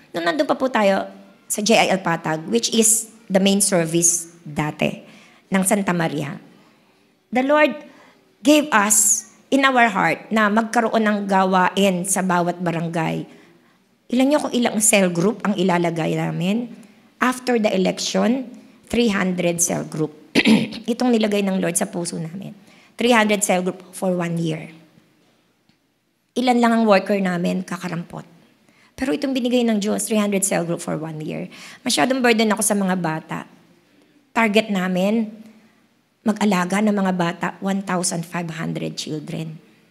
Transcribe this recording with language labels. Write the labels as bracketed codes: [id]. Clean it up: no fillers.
[tl] Nung nandun pa po tayo sa JIL Patag, [en] which is the main service [tl] dati. ng Santa Maria. [en] The Lord gave us in our heart [tl] na magkaroon ng gawain sa bawat barangay. Ilan niyo kung ilang cell group ang ilalagay namin? [en] After the election, 300 cell group. [tl] Itong nilagay ng Lord sa puso namin. [en] 300 cell group for 1 year. [tl] Ilan lang ang worker namin, kakarampot. Pero itong binigay ng Diyos, [en] 300 cell group for 1 year. [tl] Masyadong burden ako sa mga bata. Target namin, mag-alaga ng mga bata, 1,500 children.